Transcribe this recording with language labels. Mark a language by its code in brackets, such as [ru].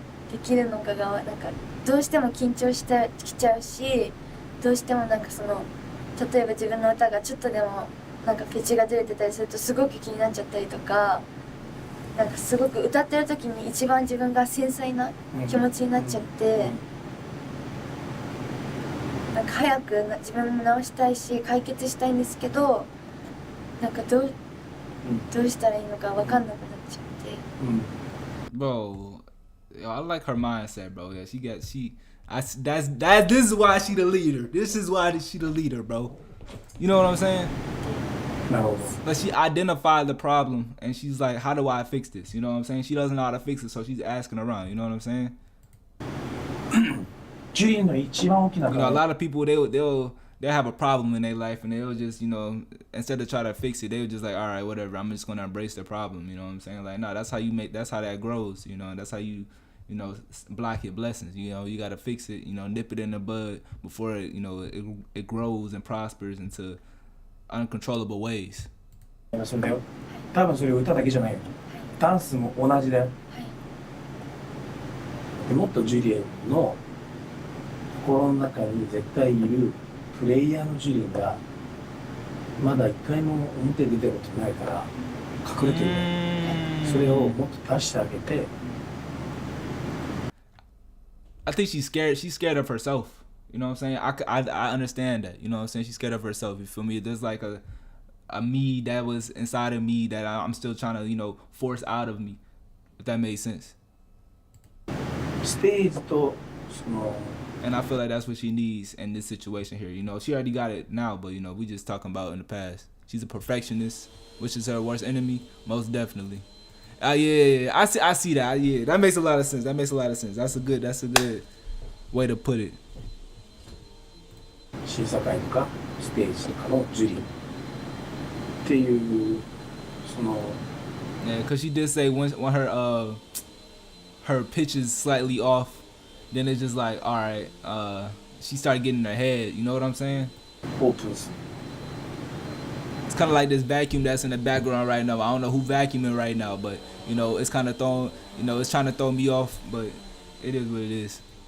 [ja] できるのかがなんかどうしても緊張してきちゃうし、どうしてもなんかその例えば自分の歌がちょっとでもなんかピッチがずれてたりするとすごく気になっちゃったりとか、なんかすごく歌ってる時に一番自分が繊細な気持ちになっちゃって、なんか早く自分も直したいし解決したいんですけど、なんかどうしたらいいのか分かんなくなっちゃって。 [en] Bro, yo, I like her mindset, bro. Yeah, this is why she the leader. This is why she the leader, bro. You know what I'm saying? No. Like she identified the problem and she's like, how do I fix this? You know what I'm saying? She doesn't know how to fix it, so she's asking around. You know what I'm saying? You know, a lot of people they'll have a problem in their life and they'll just, you know, instead of try to fix it, they'll just like, all right, whatever, I'm just gonna embrace the problem. You know what I'm saying? Like, no, that's how that grows. You know, and that's how you know, block your blessings. You know, you gotta fix it. You know, nip it in the bud before it, you know, it grows and prospers into uncontrollable ways. [ja] そうだよ。多分それ歌だけじゃないよ。ダンスも同じだよ。でもっとジュリエの心の中に絶対いるプレイヤーのジュリエがまだ一回も表に出たことないから隠れてるの。それをもっと出してあげて。 [en] I think she's scared of herself. You know what I'm saying? I understand that. You know what I'm saying? She's scared of herself. You feel me? There's like a me that was inside of me that I'm still trying to, you know, force out of me. If that made sense. And I feel like that's what she needs in this situation here. You know, she already got it now, but you know, we just talking about in the past. She's a perfectionist, which is her worst enemy, most definitely. Yeah. I see that. Yeah, that makes a lot of sense. That's a good way to put it. [ja] 審査会とかステージとかのジュリーっていうその [en] Yeah, cause she did say when her pitch is slightly off, then it's just like, all right, she started getting in her head. You know what I'm saying? Opens. It's kind of like this vacuum that's in the background right now. I don't know who vacuuming right now, but you know, it's kind of it's trying to throw me off, but it is what it is.